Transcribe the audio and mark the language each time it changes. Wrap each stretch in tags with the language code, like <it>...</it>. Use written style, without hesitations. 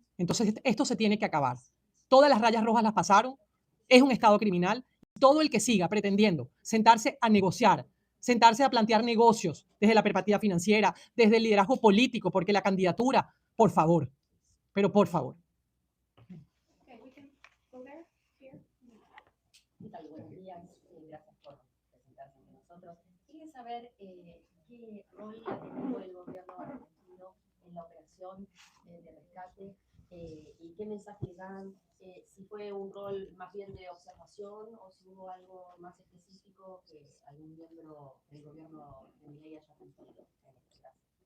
<es>Entonces, esto se tiene que acabar. Todas las rayas rojas las pasaron. Es un estado criminal. Todo el que siga pretendiendo sentarse a negociar, sentarse a plantear negocios desde la perspectiva financiera, desde el liderazgo político, porque la candidatura, por favor, pero por favor.</es> <en>Okay, we can go there, here.</en> <es>¿Qué tal? Buenos días. Gracias por presentarse con nosotros. Quería saber qué rol ha tenido el gobierno argentino en la operación de rescate y qué mensaje le dan, si fue un rol más bien de observación o si hubo algo más específico que algún miembro del gobierno de Milei haya cumplido en este caso.</es>